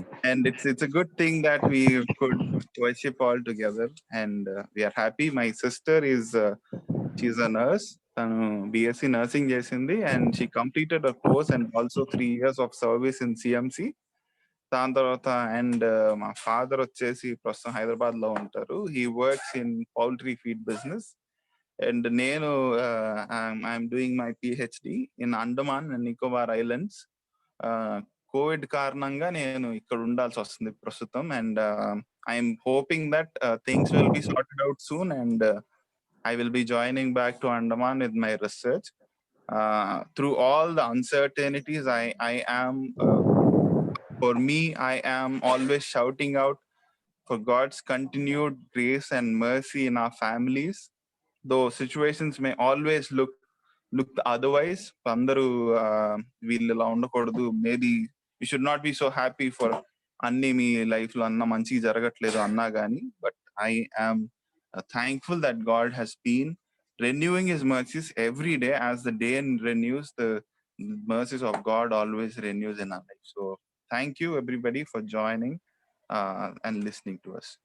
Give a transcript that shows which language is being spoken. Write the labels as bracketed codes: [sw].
[en] And it's a good thing that we could worship all together, and we are happy. My sister is she's a nurse. [te] తను BSc nursing చేసింది, [en] and she completed a course and also 3 years of service in CMC. [te] దాని తర్వాత and మా father వచ్చేసి ప్రస్తుతం హైదరాబాద్ లో ఉంటారు. [en] He works in poultry feed business. And నేను I'm doing my PhD in Andaman and Nicobar islands. [te] Covid కారణంగా నేను ఇక్కడ ఉండాల్సి వస్తుంది ప్రస్తుతం. [en] And I'm hoping that things will be sorted out soon, and I will be joining back to Andaman with my research. Through all the uncertainties, I am, for me, I am always shouting out for God's continued grace and mercy in our families. Though situations may always look otherwise, [te] అందరూ వీళ్ళు ఇలా ఉండకూడదు, [en] maybe you should not be so happy for [te] అన్ని మీ life లో అన్న మంచి జరగట్లేదు అన్నా కానీ, [en] But I am thankful that God has been renewing his mercies every day. As the day renews, the mercies of God always renews in our life. So thank you everybody for joining and listening to us.